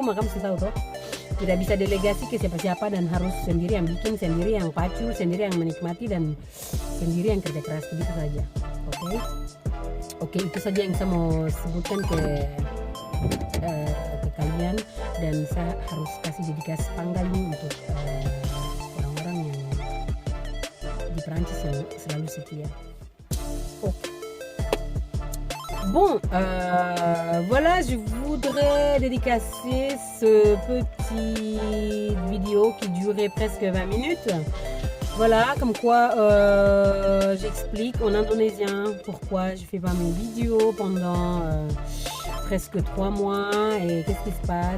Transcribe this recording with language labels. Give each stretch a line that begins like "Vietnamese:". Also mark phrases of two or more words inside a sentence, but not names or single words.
Indonesian: Kamu sudah tahu toh, tidak bisa delegasi ke siapa-siapa dan harus sendiri yang bikin, sendiri yang pacul, sendiri yang menikmati, dan sendiri yang kerja keras, begitu saja. Oke, itu saja yang saya mau sebutkan ke kalian. Dan saya harus kasih dedikasi panggal ini untuk orang-orang yang di Perancis yang selalu setia.
French: Bon, voilà, je voudrais dédicacer ce petit vidéo qui durait presque 20 minutes. Voilà, comme quoi j'explique en indonésien pourquoi je fais pas mes vidéos pendant presque 3 mois et qu'est-ce qui se passe.